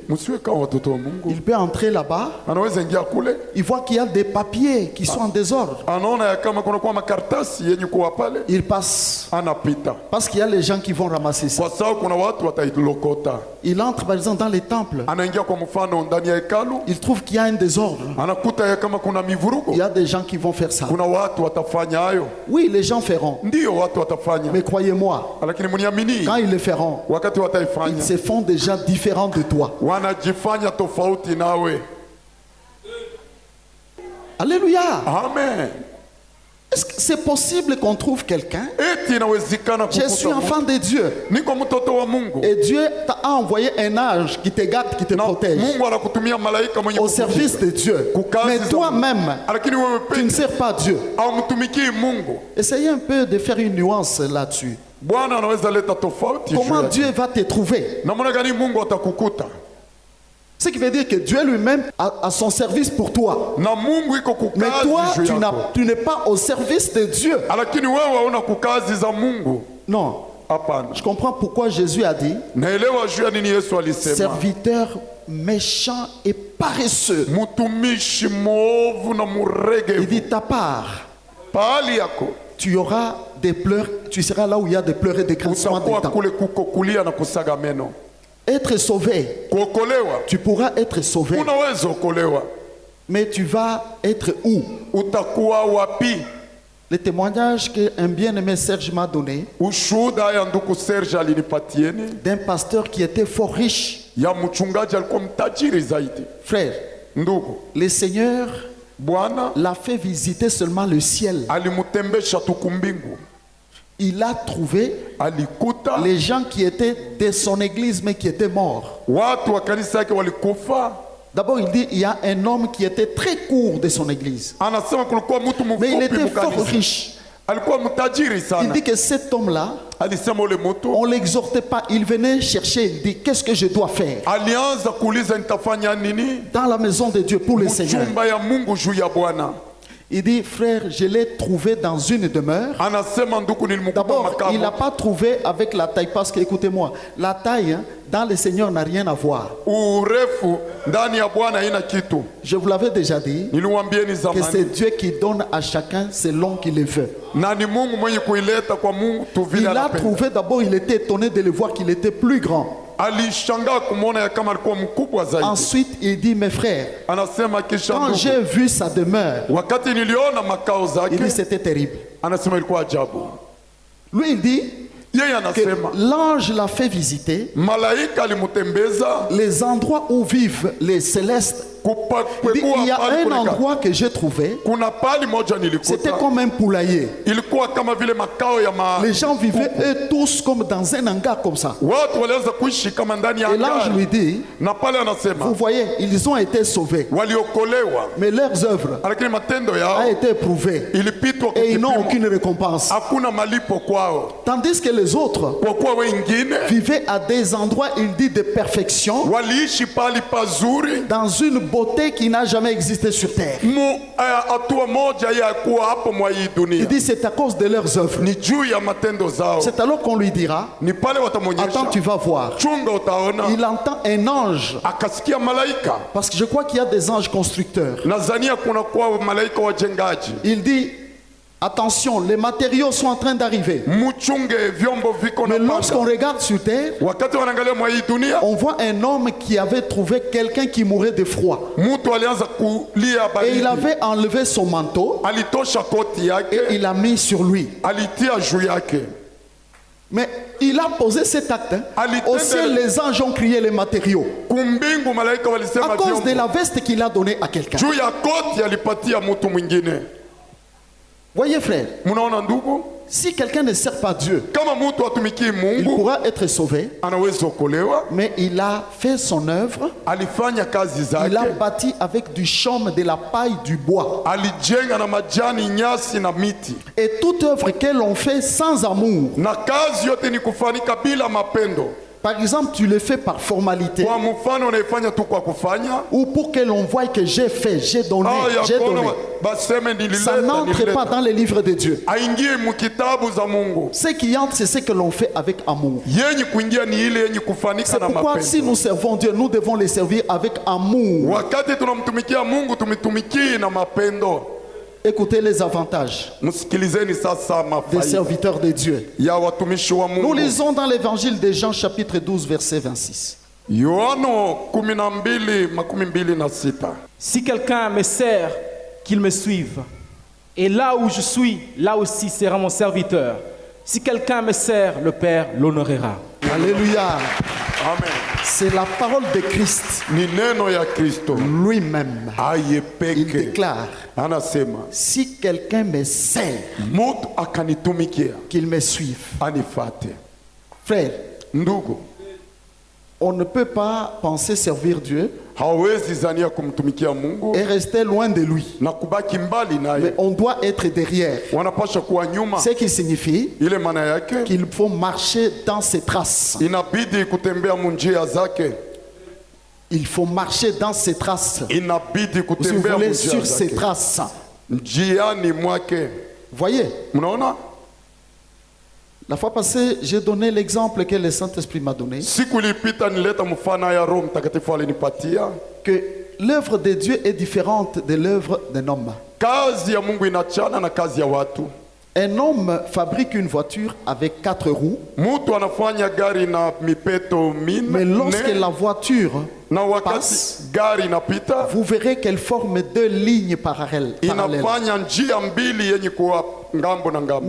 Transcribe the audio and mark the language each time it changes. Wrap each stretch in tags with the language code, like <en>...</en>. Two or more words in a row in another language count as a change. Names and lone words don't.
<sw>Msiwe kama watoto wa Mungu.</sw> <fr>Il peut entrer là-bas,</fr> <sw>Anaweza ingia kule,</sw> <fr>il voit qu'il y a des papiers qui sont en désordre.</fr> <sw>anaona ya kama kuna kwa makaratasi yenye kuwa pale,</sw> <fr>Il passe</fr> <sw>anapita</sw> <fr>parce qu'il y a les gens qui vont ramasser ça.</fr> <sw>kwa sababu kuna watu watailokota.</sw> <fr>Il entre par exemple dans les temples.</fr> <sw>Anaingia kwa mfano ndani ya hekalu,</sw> <fr>Il trouve qu'il y a un désordre.</fr> <sw>anakuta ya kama kuna mivurugo,</sw> <fr>Il y a des gens qui vont faire ça.</fr> <sw>kuna watu watafanya hayo.</sw> <fr>Oui, les gens feront.</fr> <sw>Ndio watu watafanya,</sw> <fr>Mais croyez-moi,</fr> <sw>lakini mniamini,</sw> <fr>quand ils le feront,</fr> <sw>wakati</sw> <fr>ils</fr> <sw>wataifanya</sw> <fr>se font déjà différents de toi.</fr> <sw>wanajifanya tofauti nawe.</sw> <fr>Alléluia.</fr> <sw>Amen.</sw> <fr>Est-ce que c'est possible qu'on trouve quelqu'un?</fr> <sw>Eti inawezekana</sw> <fr>Je suis enfant de Dieu.</fr> <sw>niko mtoto wa Mungu</sw> <fr>Et Dieu t'a envoyé un ange qui te garde, qui te</fr> <sw>na</sw> <fr>protège.</fr> <sw>Mungu anakutumia malaika mwenye</sw> <fr>Au service de Dieu. Mais toi-même,</fr> <sw>lakini wewe</sw> <fr>tu ne</fr> <sw>peke</sw> <fr>sers pas Dieu.</fr> <sw>haumtumikii Mungu.</sw> <fr>Essayez un peu de faire une nuance là-dessus.</fr> <sw>Bwana anaweza leta tofauti.</sw> <fr>Comment</fr> <sw>juu ya-</sw> <fr>Dieu va te trouver?</fr> <sw>namna gani Mungu atakukuta?</sw> <fr>Ce qui veut dire que Dieu lui-même a son service pour toi.</fr> <sw>Na Mungu iko</sw> <fr>Mais toi,</fr> <sw>kukazi juu yako.</sw> <fr>tu n'es pas au service de Dieu.</fr> <sw>Lakini wewe hauna kukazi za Mungu.</sw> <fr>Non.</fr> <sw>Hapana.</sw> <fr>Je comprends pourquoi Jésus a dit</fr> <sw>Naelewa juu ya nini Yesu alisema.</sw> <fr>serviteur méchant et paresseux.</fr> <sw>Mtumishi mwovu na</sw> <fr>Il</fr> <sw>muregevu.</sw> <fr>dit ta part,</fr> <sw>Pahali yako</sw> <fr>tu auras des pleurs, tu seras là où il y a des pleurs et des grincements de</fr> <sw>utakuwa</sw> <fr>dents.</fr> <sw>kule kuko kulia na kusaga meno.</sw> <fr>Être sauvé,</fr> <sw>Kuokolewa,</sw> <fr>tu pourras être sauvé,</fr> <sw>unaweza okolewa.</sw> <fr>mais tu vas être où?</fr> <sw>Utakuwa wapi?</sw> <fr>Le témoignage qu'un bien-aimé Serge m'a donné</fr> <sw>Ushuhuda ya ndugu Serge alinipatieni</sw> <fr>d'un pasteur qui était fort riche.</fr> <sw>ya mchungaji alikuwa mtajiri zaidi.</sw> <fr>Frère,</fr> <sw>Ndugu,</sw> <fr>le Seigneur</fr> <sw>Bwana</sw> <fr>l'a fait visiter seulement le ciel.</fr> <sw>alimutembesha tu kumbingu.</sw> <fr>Il a trouvé</fr> <sw>Alikuta</sw> <fr>les gens qui étaient de son église mais qui étaient morts.</fr> <sw>watu wa kanisa yake walikufa.</sw> <fr>D'abord, il dit il y a un homme qui était très court de son église.</fr> <sw>Anasema kulikuwa mtu</sw> <fr>Mais il</fr> <sw>mfupi</sw> <fr>était fort</fr> <sw>mkanisa.</sw> <fr>riche.</fr> <sw>Alikuwa mtajiri</sw> <fr>Il</fr> <sw>sana.</sw> <fr>dit que cet homme-là,</fr> <sw>Alisema ule mtu</sw> <fr>on ne l'exhortait pas. Il venait chercher, il dit qu'est-ce que je dois faire</fr> <sw>alianza kuuliza nitafanya nini</sw> <fr>dans la maison de Dieu pour le Seigneur.</fr> <sw>mchumba ya Mungu juu ya Bwana.</sw> <fr>Il dit frère, je l'ai trouvé dans une demeure.</fr> <sw>Anasema ndugu nilimkuta</sw> <fr>D'abord, il n'a</fr> <sw>makao.</sw> <fr>pas trouvé avec la taille parce que écoutez-moi, la taille hein, dans le Seigneur n'a rien à voir.</fr> <sw>Urefu ndani ya Bwana haina kitu.</sw> <fr>Je vous l'avais déjà dit</fr> <sw>Niliwaambieni</sw> <fr>que</fr> <sw>zamani.</sw> <fr>c'est Dieu qui donne à chacun selon qu'il le veut.</fr> <sw>Na ni Mungu mwenye kuileta kwa Mungu tu</sw> <fr>Il</fr> <sw>vile</sw> <fr>a</fr> <sw>anapenda.</sw> <fr>trouvé d'abord, il était étonné de le voir qu'il était plus grand.</fr> <sw>Alishangaa kumwona ya kama alikuwa mkubwa zaidi.</sw> <fr>Ensuite, il dit mes frères,</fr> <sw>Anasema kisha</sw> <fr>quand</fr> <sw>ndugu,</sw> <fr>j'ai vu sa demeure,</fr> <sw>wakati niliona makao</sw> <fr>il dit</fr> <sw>zake,</sw> <fr>c'était terrible.</fr> <sw>anasema ilikuwa ajabu.</sw> <fr>Lui, il dit</fr> <sw>Yeye</sw> <fr>que</fr> <sw>anasema</sw> <fr>l'ange l'a fait visiter</fr> <sw>malaika alimutembeza</sw> <fr>les endroits où vivent les célestes. Il dit, il y a</fr> <sw>pahali</sw> <fr>un</fr> <sw>kulika.</sw> <fr>endroit que j'ai trouvé,</fr> <sw>Kuna pali moja</sw> <fr>c'était</fr> <sw>nilikuta</sw> <fr>comme un poulailler.</fr> <sw>ilikuwa kama vile makao ya</sw> <fr>Les gens vivaient eux tous comme dans un hangar comme ça.</fr> <sw>watu walianza kuishi kama ndani ya</sw> <fr>Et l'ange</fr> <sw>gari.</sw> <fr>lui dit,</fr> <sw>Na pale</sw> <fr>vous</fr> <sw>anasema</sw> <fr>voyez, ils ont été sauvés,</fr> <sw>waliokolewa,</sw> <fr>mais leurs œuvres</fr> <sw>lakini matendo</sw> <fr>a</fr> <sw>yao</sw> <fr>été éprouvées</fr> <sw>ilipitwa</sw> <fr>et ils n'ont</fr> <sw>kipimo.</sw> <fr>aucune récompense.</fr> <sw>Hakuna malipo kwao,</sw> <fr>Tandis que les autres</fr> <sw>kwa kuwa wengine</sw> <fr>vivaient à des endroits, il dit, de perfection,</fr> <sw>waliishi pali pazuri</sw> <fr>dans une beauté qui n'a jamais existé sur terre.</fr> <sw>hatua moja ya kuwa hapo mwa hii</sw> <fr>Il</fr> <sw>dunia.</sw> <fr>dit, c'est à cause de leurs œuvres.</fr> <sw>Ni juu ya matendo zao.</sw> <fr>C'est alors qu'on lui dira,</fr> <sw>Ni pale watamwonyesha,</sw> <fr>attends, tu vas voir.</fr> <sw>chunga utaona.</sw> <fr>Il entend un ange,</fr> <sw>Akasikia malaika.</sw> <fr>parce que je crois qu'il y a des anges constructeurs.</fr> <sw>Nadhania kuna kuwa malaika wajengaji.</sw> <fr>Il dit, attention, les matériaux sont en train d'arriver.</fr> <sw>Mchunge vyombo viko</sw> <fr>Mais</fr> <sw>na</sw> <fr>lorsqu'on</fr> <sw>panda.</sw> <fr>regarde sur terre,</fr> <sw>Wakati wanaangalia mwa hii dunia,</sw> <fr>on voit un homme qui avait trouvé quelqu'un qui mourait de froid.</fr> <sw>mtu alianza kulia</sw> <fr>Et il</fr> <sw>baridi.</sw> <fr>avait enlevé son manteau</fr> <sw>Alitosha koti</sw> <fr>et</fr> <sw>yake,</sw> <fr>il l'a mis sur lui.</fr> <sw>alitia juu yake.</sw> <fr>Mais il a posé cet acte. Hein. Au ciel, les anges ont crié les matériaux.</fr> <sw>Kumbingu malaika walisema</sw> <fr>À cause de</fr> <sw>vyombo.</sw> <fr>la veste qu'il a donnée à quelqu'un.</fr> <sw>Juu ya koti alipatia mtu mwingine.</sw> <fr>Voyez frère,</fr> <sw>Munaona ndugu?</sw> <fr>si quelqu'un ne sert pas Dieu,</fr> <sw>Kama mtu atumikii</sw> <fr>il</fr> <sw>Mungu,</sw> <fr>pourra être sauvé,</fr> <sw>anaweza okolewa.</sw> <fr>mais il a fait son œuvre,</fr> <sw>Alifanya kazi</sw> <fr>il a</fr> <sw>zake,</sw> <fr>bâti avec du chaume, de la paille, du bois.</fr> <sw>alijenga na majani, nyasi na miti,</sw> <fr>Et toute œuvre que l'on fait sans amour,</fr> <sw>na kazi yote ni kufanyika bila mapendo.</sw> <fr>par exemple, tu le fais par formalité,</fr> <sw>Kwa mfano unaifanya tu kwa kufanya,</sw> <fr>ou pour que l'on voie que j'ai fait, j'ai donné, j'ai</fr> <sw>ya</sw> <fr>donné.</fr> <ln>kono baseme</ln> <fr>Ça</fr> <sw>nilileta,</sw> <fr>n'entre pas</fr> <sw>nilileta.</sw> <fr>dans les livres de Dieu.</fr> <sw>Aingie mukitabu za Mungu.</sw> <fr>Ce qui entre, c'est ce que l'on fait avec amour.</fr> <sw>Yenye kuingia ni ile yenye kufanika</sw> <fr>C'est</fr> <sw>na</sw> <fr>pourquoi si</fr> <sw>mapendo.</sw> <fr>nous servons Dieu, nous devons les servir avec amour.</fr> <sw>Wakati tunamtumikia Mungu tumitumikie na mapendo.</sw> <fr>Écoutez les avantages</fr> <sw>Msikilizeni sasa</sw> <fr>des</fr> <sw>mafaida</sw> <fr>serviteurs de Dieu.</fr> <sw>ya watumishi wa</sw> <fr>Nous</fr> <sw>Mungu.</sw> <fr>lisons dans l'évangile de Jean chapitre 12 verset 26.</fr> <sw>Yohano 12:26.</sw> <fr>Si quelqu'un me sert, qu'il me suive. Et là où je suis, là aussi sera mon serviteur. Si quelqu'un me sert, le Père l'honorera. Alléluia.</fr> <sw>Amen.</sw> <fr>C'est la parole de Christ</fr> <sw>Ni neno ya Kristo.</sw> <fr>lui-même.</fr> <sw>Aye</sw> <fr>Il</fr> <sw>peke.</sw> <fr>déclare,</fr> <sw>Anasema,</sw> <fr>si quelqu'un me sert,</fr> <sw>mutu akanitumikia,</sw> <fr>qu'il me suive.</fr> <sw>anifate.</sw> <fr>Frère,</fr> <sw>Ndugu,</sw> <fr>on ne peut pas penser servir Dieu</fr> <sw>hawezi zania kumtumikia Mungu</sw> <fr>et rester loin de lui.</fr> <sw>na kubaki mbali</sw> <fr>Mais</fr> <sw>naye.</sw> <fr>on doit être derrière.</fr> <sw>Wanapasha kuwa nyuma.</sw> <fr>Ce qui signifie</fr> <sw>Ile maana yake</sw> <fr>qu'il faut marcher dans ses traces.</fr> <sw>inabidi kutembea munjia zake.</sw> <fr>Il faut marcher dans ses traces.</fr> <sw>Inabidi</sw> <fr>Si vous</fr> <sw>kutembea</sw> <fr>voulez,</fr> <sw>munjia</sw> <fr>sur ses</fr> <sw>zake.</sw> <fr>traces.</fr> <sw>Njiani mwake.</sw> <fr>Voyez,</fr> <sw>Mnaona?</sw> <fr>la fois passée, j'ai donné l'exemple que le Saint-Esprit m'a donné,</fr> <sw>Siku ilipita nileta mfano ya Roho Mtakatifu alinipatia.</sw> <fr>que l'œuvre de Dieu est différente de l'œuvre d'un homme.</fr> <sw>Kazi ya Mungu inachana na kazi ya watu.</sw> <fr>Un homme fabrique une voiture avec 4 roues,</fr> <sw>Mtu anafanya gari na mipeto</sw> <fr>mais</fr> <sw>minne,</sw> <fr>lorsque la voiture</fr> <sw>na wakati</sw> <fr>passe,</fr> <sw>gari inapita</sw> <fr>vous verrez qu'elle forme 2 lignes parallèles.</fr> <sw>inafanya njia mbili yenye kuwa ngambo na ngambo.</sw>